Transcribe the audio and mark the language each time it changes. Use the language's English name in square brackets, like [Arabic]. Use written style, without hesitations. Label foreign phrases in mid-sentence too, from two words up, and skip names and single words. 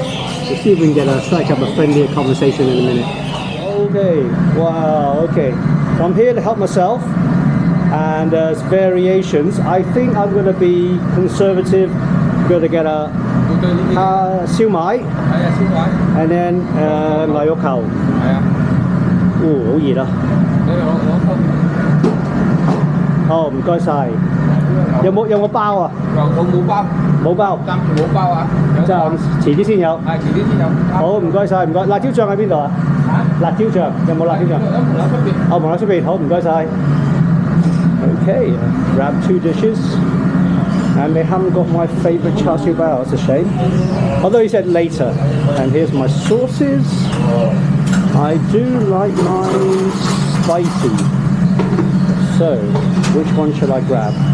[English] We'll see if we can get strike up a friendlier conversation in a minute. Okay, wow, okay. So I'm here to help myself, and there's variations. I think I'm going to be conservative. I'm going to get a siêu mai, and then 牛肉球。 [Cantonese] 哦，好熱啊！哦，唔該晒。有冇包啊？冇包。冇包。暫時冇包啊。就遲啲先有。係遲啲先有。好，唔該晒，唔該。辣椒醬喺邊度啊？辣椒醬有冇辣椒醬？哦，望喺出邊。好，唔該晒。 [English] Okay, grab 2 dishes. And they haven't got my favourite char siu bao, it's a shame. Although he said later. And here's my sauces. I do like mine spicy. So, which one should I grab?